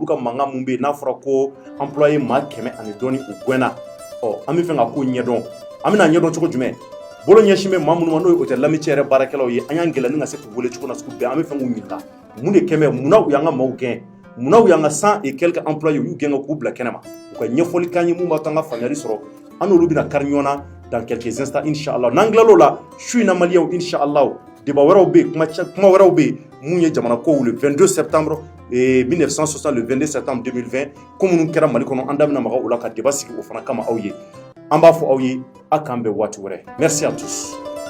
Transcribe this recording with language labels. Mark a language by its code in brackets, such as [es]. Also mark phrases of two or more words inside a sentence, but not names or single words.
[bm] ka mankan mun bɛ yen n'a fɔra ko employé maa 100 ani dɔɔni u gɛnna an bɛ fɛ ka ko ɲɛdɔn an bɛna ɲɛdɔn cogo jumɛn bolo ɲɛsin bɛ maa minnu ma n'o ye hôtel Lamitié yɛrɛ baarakɛlaw ye an y'an gɛlɛn ni ka se k'u wele cogo na sugu bɛɛ an bɛ fɛ k'u ɲininka mun de kɛmɛ munna u y'an ka maaw gɛn munna u y'an ka 100 [fr] et quelques employés [bm] u y'u gɛn ka k'u bila kɛnɛma u ka ɲɛfɔli k'an ye mun b'a to an ka faamuyali sɔrɔ an n'olu bɛna kari ɲɔgɔn na [fr] dans quelques instants [bm] inshallah n'an tilal'o la su in na Maliens inshallah débat wɛrɛw bɛ yen kuma wɛrɛw bɛ yen mun ye jamana kow [fr] le 22 septembre 1960 le 22 septembre 2020 [bm] ko minnu kɛra Mali kɔnɔ an da bɛna maga o la ka débat sigi o fana kama aw ye an b'a fɔ aw ye a k'an bɛn waati wɛrɛ [fr] merci à tous